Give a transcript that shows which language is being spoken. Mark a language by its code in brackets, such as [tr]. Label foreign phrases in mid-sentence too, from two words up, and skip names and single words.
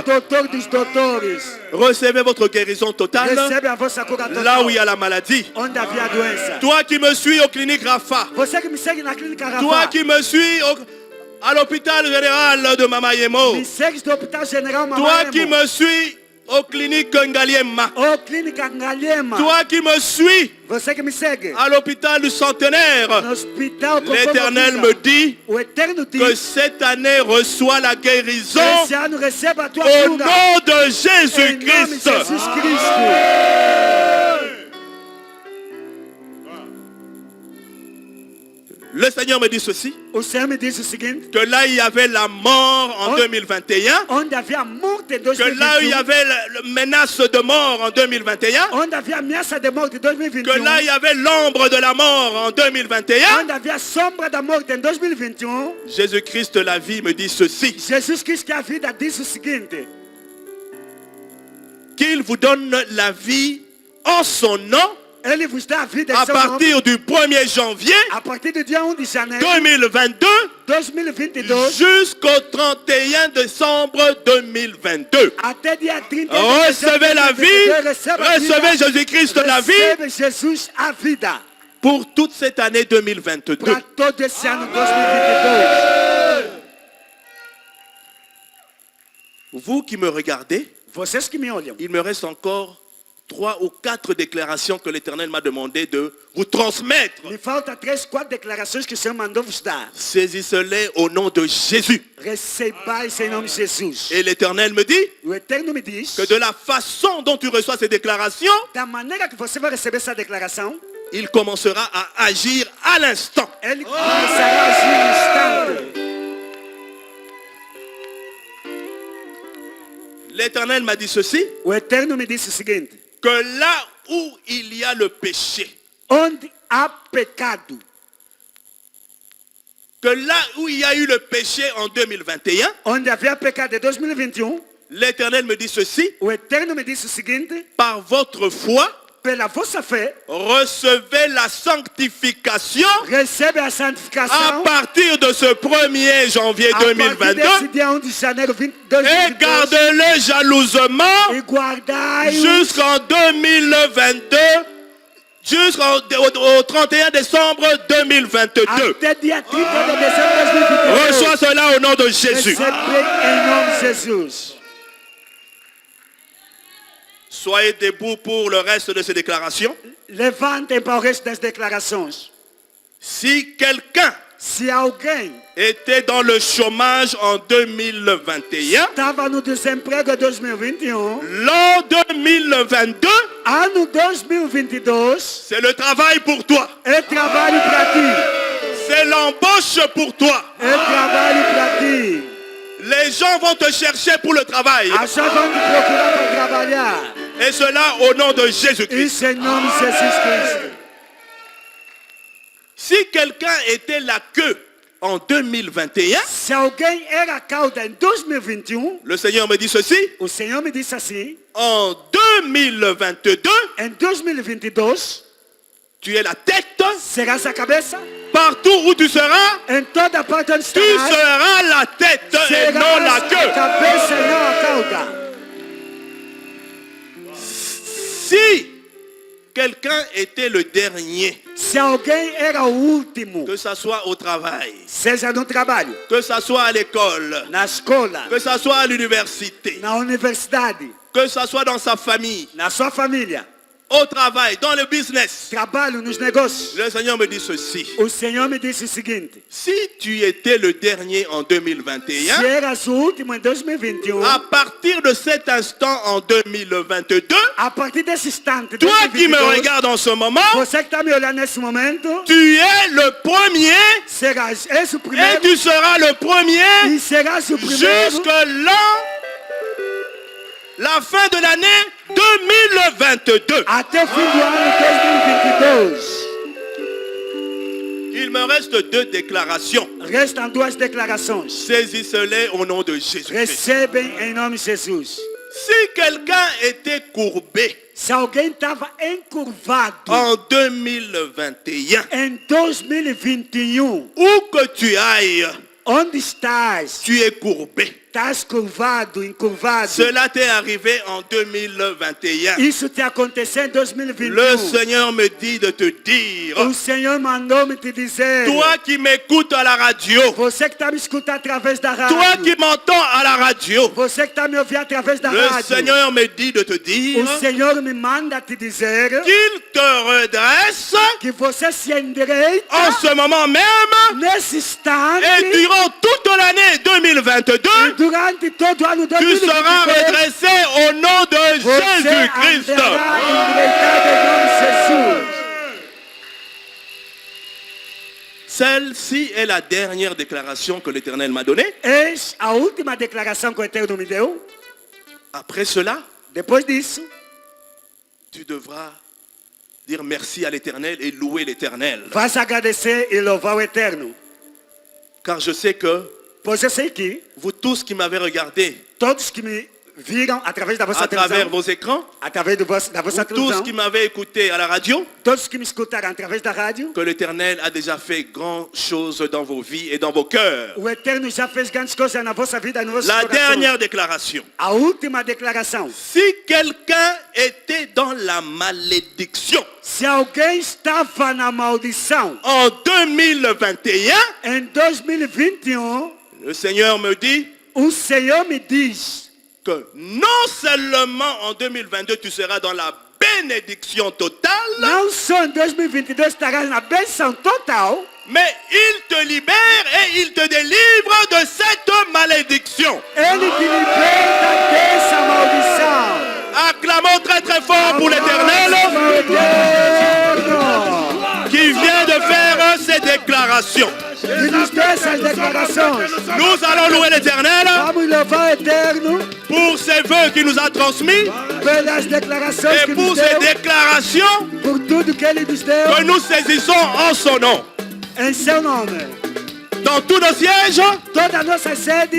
[pt] doutor dos doutores. [fr] Recevez votre guérison totale [pt] Recebe a vossa cura total. [fr] là où il y a la maladie. [pt] Onde havia doença. [fr] Toi qui me suis au clinique Rafa, [pt] Você que me segue na clínica [fr] toi Rafa, qui me suis à l'hôpital général de Mamayemo, [pt] me segue do Hospital General [fr] toi qui Mamaremo, me suis aux cliniques Ngaliema, [pt] ou clínica Ngalema, [fr] toi qui me suis [pt] você que me segue [fr] à l'hôpital du Centenaire, [pt] no Hospital [fr] l'Éternel [pt] Conforto me Vida, [fr] dit [pt] o Eterno que diz: [fr] cette année reçoit la guérison [pt] esse ano receba a tua [fr] au [pt] cura [fr] nom de [pt] em nome de [fr] Jésus-Christ. [pt] Jesus Cristo. [fr] Le Seigneur me dit ceci, [pt] O Senhor me diz o seguinte: [fr] que là il y avait la mort en 2021, [pt] onde havia morte em [fr] que là il y 2021, avait la menace de mort en 2021, [pt] onde havia ameaça de morte em [fr] que 2021, là il y avait l'ombre de la mort en 2021, [pt] onde havia sombra da morte em 2021, [fr] Jésus-Christ la vie me dit ceci, [pt] Jesus Cristo que é a vida diz o seguinte: [fr] qu'il vous donne la vie en son nom [pt] Ele vos dá a vida em [fr] à [pt] seu nome [fr] partir du 1er janvier [pt] a partir do dia 1 de janeiro 2022 2022 [fr] jusqu'au 31 décembre 2022. [pt] até dia 30 de [fr] Recevez la vie, [pt] recebez [fr] recevez Jésus-Christ la vie [pt] recebe Jesus a vida [fr] pour toute cette année 2022. [pt] para todo esse ano 2022. [fr] Vous qui me regardez, [pt] Vocês que me olham, [fr] il me reste encore 3 ou 4 déclarations que l'Éternel m'a demandé de vous transmettre. [pt] me falta 3, 4 declarações que o Senhor mandou vos dar. [fr] Saisissez-les au nom de Jésus. [pt] Recebais em nome de Jesus. [fr] Et l'Éternel me dit [pt] O Eterno me diz [fr] que de la façon dont tu reçois ces déclarations, [pt] da maneira que você vai receber essa declaração, [fr] il commencera à agir à l'instant. [pt] ele começará a agir no instante. [fr] L'Éternel m'a dit ceci, [pt] O Eterno me disse o seguinte: [fr] que là où il y a le péché, [pt] onde há pecado, [fr] que là où il y a eu le péché en 2021, [pt] onde havia pecado em 2021, [fr] l'Éternel me dit ceci, [pt] o Eterno me disse o seguinte: [fr] par votre foi, [pt] pela vossa fé, [fr] recevez la sanctification [pt] recebe a [fr] à [pt] santificação [fr] partir de ce 1er janvier [pt] a partir 2022 desse dia 1 de janeiro [fr] et 2022 gardez-le jalousement [pt] e guardai [fr] jusqu'en 2022, jusqu'au 31 décembre 2022. [pt] até dia 30 de dezembro de [fr] Reçois [pt] 2022. [fr] cela au nom de Jésus. [pt] Recebe em nome de Jesus. [fr] Soyez debout pour le reste de ces déclarations. [pt] Levantem para o resto das declarações. [fr] Si quelqu'un [pt] Se alguém [fr] était dans le chômage en 2021, [pt] estava no desemprego em 2021, [fr] l'an 2022 [pt] Ano 2022 [fr] c'est le travail pour toi. [pt] é trabalho para ti. [fr] C'est l'embauche pour toi. [pt] É trabalho para ti. [fr] Les gens vont te chercher pour le travail. [pt] As pessoas vão te procurar para trabalhar. [fr] Et cela au nom de Jésus-Christ. [pt] Isso em nome de Jesus Cristo. [fr] Si quelqu'un était la queue en 2021, [pt] Se alguém era cauda em 2021, [fr] le Seigneur me dit ceci, [pt] o Senhor me disse assim, [fr] en 2022, [pt] em 2022, [fr] tu es la tête. [pt] serás a cabeça. [fr] Partout où tu seras, [pt] Em toda parte onde [fr] tu [pt] estarás, [fr] seras la tête et non [pt] serás [fr] la [pt] a [fr] queue. [pt] cabeça e não a cauda. [fr] Si quelqu'un était le dernier, [pt] Se alguém era o último, [fr] que ça soit au travail, [pt] seja no trabalho, [fr] que ça soit à l'école, [pt] na escola, [fr] que ça soit à l'université, [pt] na universidade, [fr] que ça soit dans sa famille, [pt] na sua família, [fr] au travail, dans le business, [pt] trabalho nos negócios, [fr] le Seigneur me dit ceci. [pt] o Senhor me disse o seguinte, [fr] Si tu étais le dernier en [pt] se 2021, eras o último em 2021, [fr] à partir de cet instant en 2022, [pt] a partir desse instante, [fr] toi qui me [pt] 2022, [fr] regardes en ce moment, [pt] você que está me olhando nesse momento, [fr] tu es le premier [pt] serás esse o [fr] et [pt] primeiro [fr] tu seras le premier [pt] e serás o primeiro [fr] jusque la fin de l'année 2022. [pt] até o fim do ano 2022. [fr] Il me reste 2 déclarations. [pt] Restam duas declarações. [fr] Saisissez-les au nom de Jésus-Christ. [pt] Recebem em nome de Jesus. [fr] Si quelqu'un était courbé [pt] Se alguém estava encurvado [fr] en 2021, [pt] em 2021, [fr] où que tu ailles, [pt] onde estás? [fr] tu es courbé. [pt] Estás curvado, encurvado. [fr] Cela t'est arrivé en 2021. [pt] Isso te aconteceu em 2021. [fr] Le Seigneur me dit de te dire, [pt] O Senhor mandou-me te dizer. [fr] toi qui m'écoutes à la radio, [pt] Você que está me escutando através da rádio. [fr] toi qui m'entends à la radio, [pt] Você que está me ouvindo através da [fr] le [pt] rádio. [fr] Seigneur me dit de te dire [pt] O Senhor me manda te dizer [fr] qu'il te redresse [pt] que você se endireita [fr] en ce moment même [pt] nesse instante [fr] et durant toute l'année 2022, [pt] durante todo o ano [fr] tu [pt] 2022. [fr] seras redressé au nom de [pt] Você [fr] Jésus-Christ. [pt] andará endireitado em nome de Jesus. [fr] Celle-ci est la dernière déclaration que l'Éternel m'a donnée. [pt] Eis a última declaração que o Eterno me deu. [fr] Après cela, [pt] Depois disso, [fr] tu devras dire merci à l'Éternel et louer l'Éternel. [pt] vai se agradecer e louvar o Eterno. [fr] Car je sais que [pt] Pois eu sei que [fr] vous tous qui m'avez regardé [pt] todos que me viram através da vossa [fr] à travers [pt] televisão, [fr] vos écrans, [pt] através da vossa [fr] vous tous [pt] televisão, [fr] qui m'avez écouté à la radio, [pt] todos que me escutaram através da rádio, [fr] que l'Éternel a déjà fait grand chose dans vos vies et dans vos cœurs. [pt] o Eterno já fez grandes coisas na vossa vida e nos vossos [fr] La [pt] corações. [fr] dernière déclaration. [pt] A última declaração. [fr] Si quelqu'un était dans la malédiction [pt] Se alguém estava na maldição [fr] en 2021, [pt] em 2021, [fr] le Seigneur me dit [pt] o Senhor me diz [fr] que non seulement en 2022 tu seras dans la bénédiction totale, [pt] não só em 2022 estarás na bênção total, [fr] mais il te libère et il te délivre de cette malédiction. [pt] Ele te liberta dessa maldição. [fr] Acclamons très très fort pour l'Éternel qui vient de faire ces déclarations. [pt] Que nos dê essas declarações. [fr] Nous allons louer l'Éternel [pt] Vamos louvar o Eterno [fr] pour ses vœux qu'il nous a transmis [pt] pelas declarações [fr] et [pt] que [fr] pour [pt] nos [fr] ces [pt] deu, [fr] déclarations [pt] por tudo que Ele nos [fr] que [pt] deu, [fr] nous saisissons en son nom. [pt] em seu nome. [fr] Dans tous nos sièges, [pt] Toda a nossa sede,